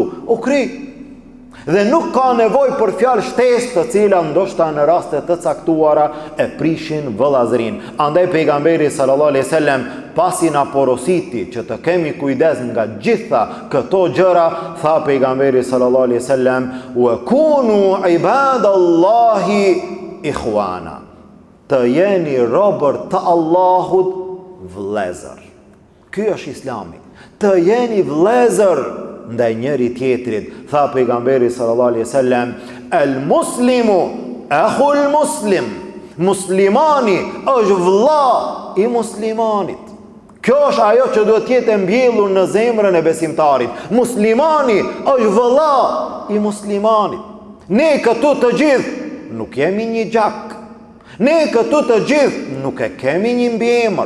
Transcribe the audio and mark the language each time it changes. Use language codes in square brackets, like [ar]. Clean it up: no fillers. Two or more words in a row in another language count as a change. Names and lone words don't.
[sq] U kry. Dhe nuk ka nevojë për fjalë shtesë të cilat ndoshta në raste të caktuara e prishin vëllazërin. Andaj pejgamberi [ar] صلى الله عليه وسلم [sq] pasi na porositi që të kemi kujdes nga gjitha këto gjëra, tha pejgamberi [ar] صلى الله عليه وسلم, وكونوا عباد الله إخوانا, [sq] të jeni robër të Allahut vëllezër. Ky është Islami. Të jeni vëllezër ndaj njëri tjetrit. Tha pejgamberi [ar] صلى الله عليه وسلم, المسلم أخو المسلم. [sq] Muslimani është vëlla i muslimanit. Kjo është ajo që duhet të jetë mbjellur në zemrën e besimtarit. Muslimani është vëlla i muslimanit. Ne këtu të gjithë nuk jemi një gjak. Ne këtu të gjithë nuk e kemi një mbiemër.